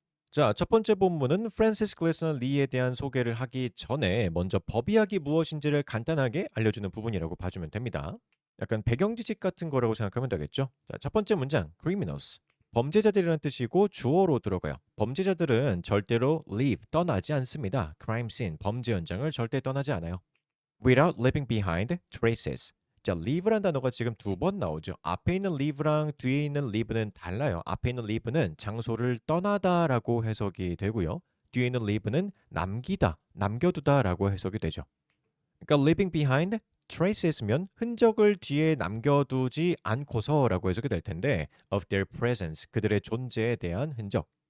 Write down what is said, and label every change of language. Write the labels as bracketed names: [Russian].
[Korean] 자, 첫 번째 본문은 프랜시스 글래스너 리에 대한 소개를 하기 전에 먼저 법의학이 무엇인지를 간단하게 알려주는 부분이라고 봐주면 됩니다. 약간 배경 지식 같은 거라고 생각하면 되겠죠. 자, 첫 번째 문장, [English] criminals. [Korean] 범죄자들이라는 뜻이고 주어로 들어가요. 범죄자들은 절대로 leave, 떠나지 않습니다. [English] crime scene, [Korean] 범죄 현장을 절대 떠나지 않아요. [English] without leaving behind traces. [Korean] 자, leave란 단어가 지금 두 번 나오죠. 앞에 있는 leave랑 뒤에 있는 leave는 달라요. 앞에 있는 leave는 장소를 떠나다라고 해석이 되고요. 뒤에 있는 leave는 남기다, 남겨두다라고 해석이 되죠. 그러니까 [English] leaving behind traces [Korean] 면 흔적을 뒤에 남겨두지 않고서라고 해석이 될 텐데 [English] of their presence, [Korean] 그들의 존재에 대한 흔적.